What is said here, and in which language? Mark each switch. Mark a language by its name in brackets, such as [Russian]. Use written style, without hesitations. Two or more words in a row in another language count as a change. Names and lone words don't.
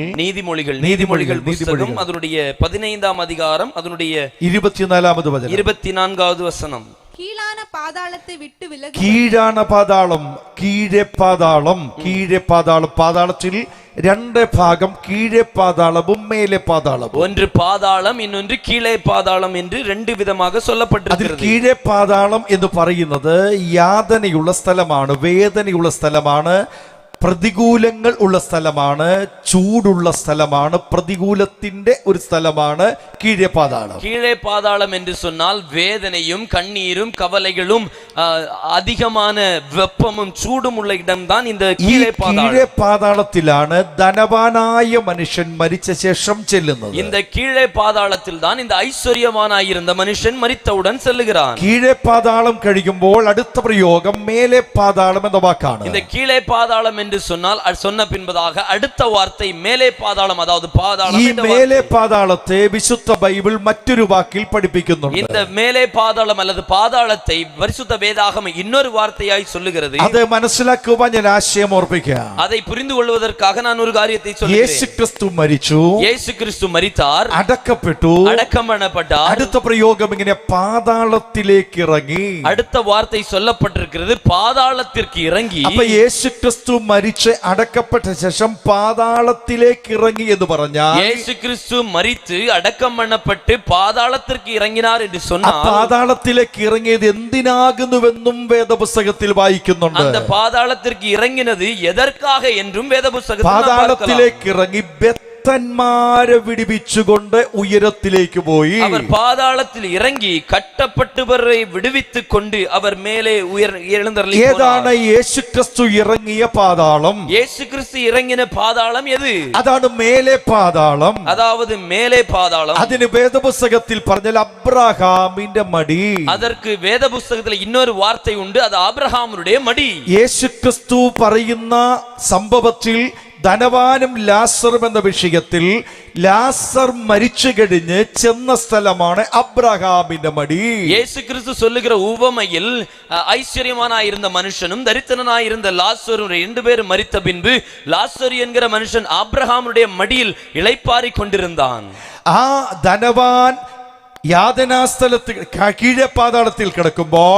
[Tamil] நீதிமொழிகள் புத்தகம் அதனுடைய 15-ஆம் அதிகாரம் அதனுடைய [Malayalam] 24-வது വചനം, [Tamil] 24-வது வசனம். கீழான பாதாளத்தை விட்டு விலகு. [Malayalam] കീഴാണ് പാതാളം, കീഴേ പാതാളം, കീഴേ പാതാളം. പാതാളത്തിൽ 2 ഭാഗം, കീഴേ പാതാളവും മേലെ പാതാളവും. [Tamil] ஒன்று பாதாளம், இன்னொன்று கீழே பாதாளம் என்று 2 விதமாக [Malayalam] അതിൽ [Tamil] சொல்லப்பட்டிருக்கிறது. [Malayalam] കീഴേ പാതാളം എന്ന് പറയുന്നത് യാതനയുള്ള സ്ഥലമാണ്, വേദനയുള്ള സ്ഥലമാണ്, പ്രതികൂലങ്ങൾ ഉള്ള സ്ഥലമാണ്, ചൂടുള്ള സ്ഥലമാണ്, പ്രതികൂലത്തിന്റെ ഒരു സ്ഥലമാണ് കീഴേ പാതാളം. [Tamil] கீழே பாதாளம் என்று சொன்னால் வேதனையும் கண்ணீரும் கவலைகளும் அதிகமான வெப்பமும் சூடும் உள்ள இடம்தான் இந்த கீழே பாதாளம். [Malayalam] കീഴേ പാതാളത്തിലാണ് ധനവാനായ മനുഷ്യൻ മരിച്ച ശേഷം ചെല്ലുന്നത്. [Tamil] இந்த கீழே பாதாளத்தில் தான் இந்த ஐஸ்வர்யவானாயிருந்த மனுஷன் மரித்தவுடன் செல்லுகிறான். [Malayalam] കീഴേ പാതാളം കഴിയുമ്പോൾ അടുത്ത പ്രയോഗം മേലെ പാതാളം എന്ന വാക്കാണ്. [Tamil] இந்த கீழே பாதாளம் என்று சொன்னால் சொன்ன பின்பதாக அடுத்த வார்த்தை மேலே பாதாளம், அதாவது பாதாளம். [Malayalam] ഈ മേലെ പാതാളത്തെ വിശുദ്ധ ബൈബിൾ മറ്റൊരു വാക്കിൽ പഠിപ്പിക്കുന്നുണ്ട്. [Tamil] இந்த மேலே பாதாளம் அல்லது பாதாளத்தை பரிசுத்த வேதாகமம் இன்னொரு வார்த்தையாய் சொல்லுகிறது. [Malayalam] അത് മനസ്സിലാക്കുവാൻ ഞാൻ ആശയം ഓർപ്പിക്കാം. [Tamil] அதை புரிந்து கொள்வதற்காக நான் ஒரு காரியத்தை சொல்கிறேன். [Malayalam] യേശു ക്രിസ്തു മരിച്ചു, [Tamil] இயேசு கிறிஸ்து மரித்தார், [Malayalam] അടക്കപ്പെട്ടു, [Tamil] அடக்கம் பண்ணப்பட்டார். [Malayalam] അടുത്ത പ്രയോഗം ഇങ്ങനെ പാതാളത്തിലേക്ക് ഇറങ്ങി. [Tamil] அடுத்த வார்த்தை சொல்லப்பட்டிருக்கிறது பாதாளத்திற்கு இறங்கி. [Malayalam] അപ്പൊ യേശു ക്രിസ്തു മരിച്ച് അടക്കപ്പെട്ട ശേഷം പാതാളത്തിലേക്ക് ഇറങ്ങി എന്ന് പറഞ്ഞാൽ, [Tamil] இயேசு கிறிஸ்து மரித்து அடக்கம் பண்ணப்பட்டு பாதாளத்திற்கு இறங்கினார் என்று சொன்னால், [Malayalam] പാതാളത്തിലേക്ക് ഇറങ്ങിയത് എന്തിനാകുന്നുവെന്നും വേദപുസ്തകത്തിൽ വായിക്കുന്നുണ്ട്. [Tamil] அந்த பாதாளத்திற்கு இறங்கினது எதற்காக என்றும் வேத புத்தகத்தில் [Malayalam] പാതാളത്തിലേക്ക് ഇറങ്ങി ഭക്തന്മാരെ വിടുവിച്ചുകൊണ്ട് ഉയരത്തിലേക്ക് പോയി. [Tamil] அவர் பாதாளத்தில் இறங்கி கட்டப்பட்டவரை விடுவித்துக் கொண்டு அவர் மேலே எழுந்தருளி. [Malayalam] ഏതാണ് യേശു ക്രിസ്തു ഇറങ്ങിയ പാതാളം? [Tamil] இயேசு கிறிஸ்து இறங்கின பாதாளம் எது? [Malayalam] അതാണ് മേലെ പാതാളം. [Tamil] அதாவது மேலே பாதாளம். [Malayalam] അതിന് വേദപുസ്തകത്തിൽ പറഞ്ഞാൽ അബ്രഹാമിന്റെ മടി. [Tamil] அதற்கு வேத புத்தகத்தில் இன்னொரு வார்த்தை உண்டு, அது ஆபிரகாமுடைய மடி. [Malayalam] യേശു ക്രിസ്തു പറയുന്ന സംഭവത്തിൽ ധനവാനും ലാസറും എന്ന വിഷയത്തിൽ ലാസർ മരിച്ചു കഴിഞ്ഞ് ചെന്ന സ്ഥലമാണ് അബ്രഹാമിന്റെ മടി. [Tamil] இயேசு கிறிஸ்து சொல்லுகிற உவமையில் ஐஸ்வர்யமானாயிருந்த மனுஷனும் தரித்திரனாயிருந்த லாசரும் 2 பேரும் மரித்த பின்பு லாசர் என்கிற மனுஷன் ஆபிரகாமுடைய மடியில் இளைப்பாறிக் கொண்டிருந்தான். [Malayalam] ആ ധനവാൻ യാതനാസ്ഥലത്തിൽ കീഴേ പാതാളത്തിൽ കിടക്കുമ്പോൾ,